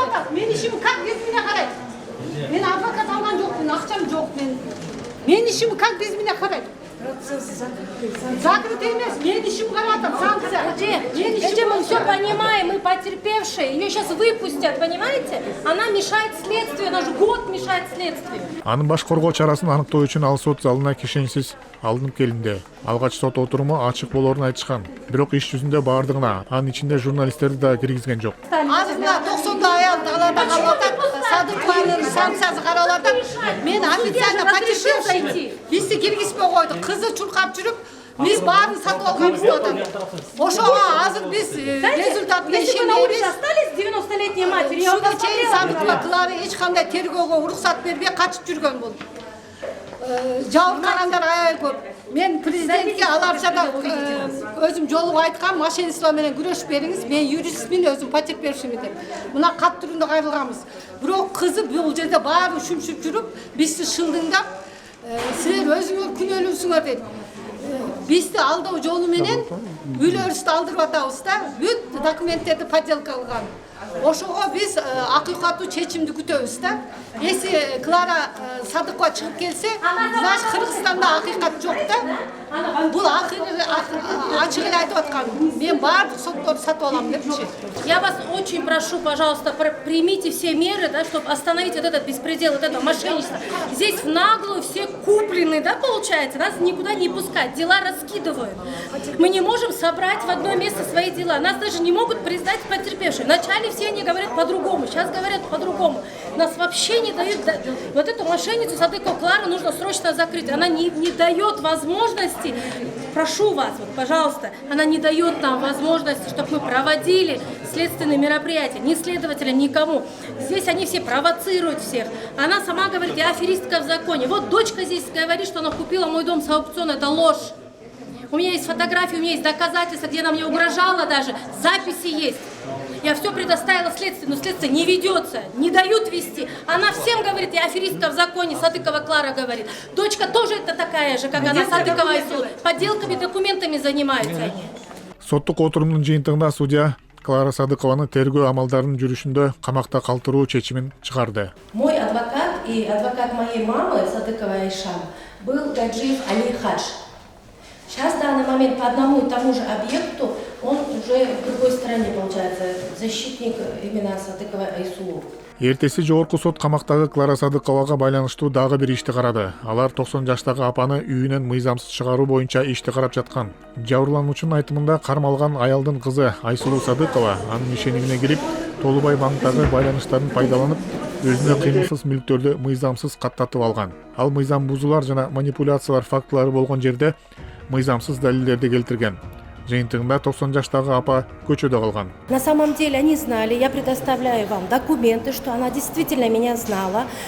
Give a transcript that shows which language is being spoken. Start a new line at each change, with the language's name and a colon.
Kyrgyz: Мен ишим
Russian: как без меня
Kyrgyz: карайт. Мен адвокат алган жокмун, акчам жок мен. Мен ишим
Russian: как без меня
Kyrgyz: карайт. Закрыто емес, мен ишим каратам, санкция.
Russian: Мы все понимаем, мы потерпевшие. Ее сейчас выпустят, понимаете? Она мешает следствию, она же год мешает следствию.
Kyrgyz: Анын баш коргоо чарасын аныктоо үчүн ал сот залына кишенсиз алынып келинди. Алгач сот отуруму ачык болоорун айтышкан. Бирок иш жүзүндө баардыгына, анын ичинде журналисттерди да киргизген жок. Азырда 90-да аял таларда калып атат. Садыкованын санкциясы каралып атат. Мен официально потерпевший. Бизди киргизбей койду. Кызы чуркап жүрүп, биз баарын сатып алганбыз деп атат. Ошого азыр биз результатын ишенебиз.
Russian: Остались 90-летние матери.
Kyrgyz: Ушуга чейин Садыкова Клара эч кандай тергөөгө уруксат бербей качып жүргөн бул. Жабыркагандар аябай көп. Мен президентке аларчада өзүм жолугу айткам, мошенничество менен күрөшүп бериңиз. Мен юристмин, өзүм потерпевшимин деп. Мына кат түрүндө кайрылганбыз. Бирок кызы бул жерде баары шүмшүп жүрүп, бизди шылдыңдап, силер өзүңөр күнөөлүүсүңөр дейт. Бизди алдоо жолу менен үйлөрүбүздү алдырып атабыз да, бүт документтерди подделка кылган. Ошого биз акыйкаттуу чечимди күтөбүз да. Если Клара Садыкова чыгып келсе, значит Кыргызстанда акыйкат жок да. Бул ачыгын айтып аткан. Мен баардык сотторду сатып алам депчи.
Russian: Я вас очень прошу, пожалуйста, примите все меры, да, чтобы остановить вот этот беспредел, вот это мошенничество. Здесь в наглую все куплены, да, получается, нас никуда не пускать, дела раскидывают. Мы не можем собрать в одно место свои дела, нас даже не могут признать потерпевшими. Вначале все они говорят по-другому, сейчас говорят по-другому. Нас вообще не дают, вот эту мошенницу Садыкову Клару нужно срочно закрыть, она не дает возможности прошу вас, вот, пожалуйста, она не дает нам возможности, чтобы мы проводили следственные мероприятия, ни следователям, никому. Здесь они все провоцируют всех. Она сама говорит, я аферистка в законе. Вот дочка здесь говорит, что она купила мой дом с аукциона, это ложь. У меня есть фотографии, у меня есть доказательства, где она мне угрожала даже, записи есть. Я все предоставила следствию, но следствие не ведется, не дают вести. Она всем говорит, я аферистка в законе, Садыкова Клара говорит. Дочка тоже это такая же, как она, Садыкова Айсулу. Подделками, документами занимаются они.
Kyrgyz: Соттук отурумдун жыйынтыгында судья Клара Садыкованы тергөө амалдарынын жүрүшүндө камакта калтыруу чечимин чыгарды.
Russian: Мой адвокат и адвокат моей мамы, Садыкова Айша, был Гаджиев Али Хадж. Сейчас в данный момент по одному и тому же объекту он уже в другой стране, получается, защитник именно Садыкова Айсулу.
Kyrgyz: Эртеси жогорку сот камактагы Клара Садыковага байланыштуу дагы бир ишти карады. Алар 90 жаштагы апаны үйүнөн мыйзамсыз чыгаруу боюнча ишти карап жаткан. Жабырлануучунун айтымында кармалган аялдын кызы Айсулу Садыкова анын ишенимине кирип, Толубай банктагы байланыштарын пайдаланып, өзүнө кыймылсыз мүлктөрдү мыйзамсыз каттатып алган. Ал мыйзам бузуулар жана манипуляциялар фактылары болгон жерде мыйзамсыз далилдерди келтирген. Жыйынтыгында 90 жаштагы апа көчөдө калган.
Russian: На самом деле они знали, я предоставляю вам документы, что она действительно меня знала.